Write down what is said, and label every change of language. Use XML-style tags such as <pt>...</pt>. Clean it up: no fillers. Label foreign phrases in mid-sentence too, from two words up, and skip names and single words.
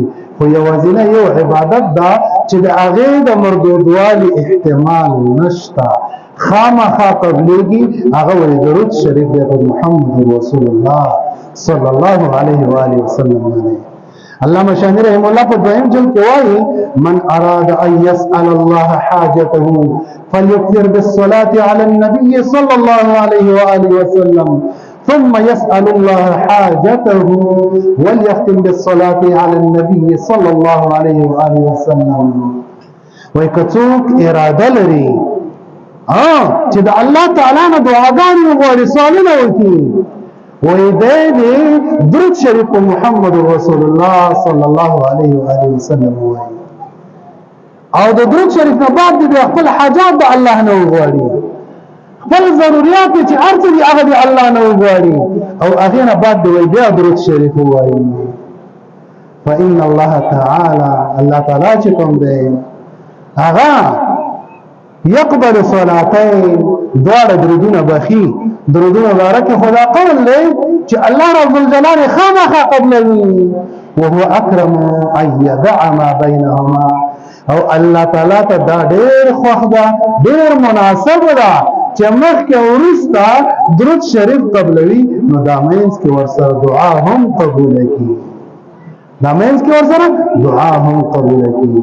<ps>خو یوازینه یو عبادت دا چې د هغې د مردودوالي احتمال نشته، خامخا قبلېږي، هغه ولې درود شریف دی په محمد رسول الله</ps> <ar>صلی الله علیه و آله وسلم</ar> <ps>باندې. علامه شامی رحم الله په دویم جلد کې وایي</ps> <ar>من اراد ان يسأل الله حاجته فليكثر بالصلاة على النبي صلى الله عليه وآله وسلم ثم يسأل الله حاجته وليختم بالصلاة على النبي صلى الله عليه وآله وسلم.</ar> <ps>وای که څوک اراده لري چې د الله تعالی نه دعاګانې وغواړي، سوالونه وکړي، وای دی درود شریف محمد رسول الله</ps> <ar>صلی الله علیه و آله وسلم</ar> <ps>وایي، او د درود شریف نه بعد د خپل حاجات د الله نه وغواړي، خپل ضروريات چې هر څه دي هغه د الله نه وغواړي، او هغې نه بعد د بیا درود شریف وایي.</ps> <ar>فإن الله تعالی،</ar> <ps>الله تعالی چې کوم دی هغه</ps> <ar>يقبل صلاتين،</ar> <ps>دوار درودونه بخي، درودونه بارك خدا قول لي چې الله رب الجلال خامخا قبلوي،</ps> <ar>وهو اكرم ان يدع ما بينهما،</ar> <ps>او الله تعالی ته دا ډېر خوښ ده، ډېر مناسب ده چې مخکې وروسته درود شریف قبلوي، نو دا مینځ کې ورسره دعا هم قبوله کړي، دا مینځ کې ورسره دعا هم قبوله کړي.</ps>